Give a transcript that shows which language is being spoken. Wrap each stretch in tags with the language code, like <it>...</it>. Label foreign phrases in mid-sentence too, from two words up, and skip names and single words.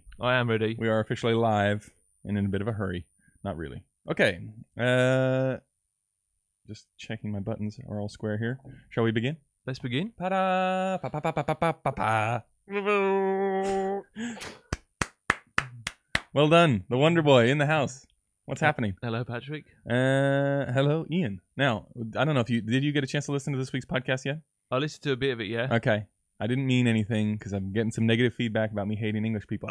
<en>I am ready. We are officially live and in a bit of a hurry. Not really. Okay. Just checking my buttons are all square here. Shall we begin? Let's begin. Pa-da! Pa-pa-pa-pa-pa-pa-pa. Well done. The Wonder Boy in the house. What's happening? Hello, Patrick. Hello, Ian. Now, I don't know if did you get a chance to listen to this week's podcast yet? I listened to a bit of it, yeah. Okay. I didn't mean anything because I'm getting some negative feedback about me hating English people.</en>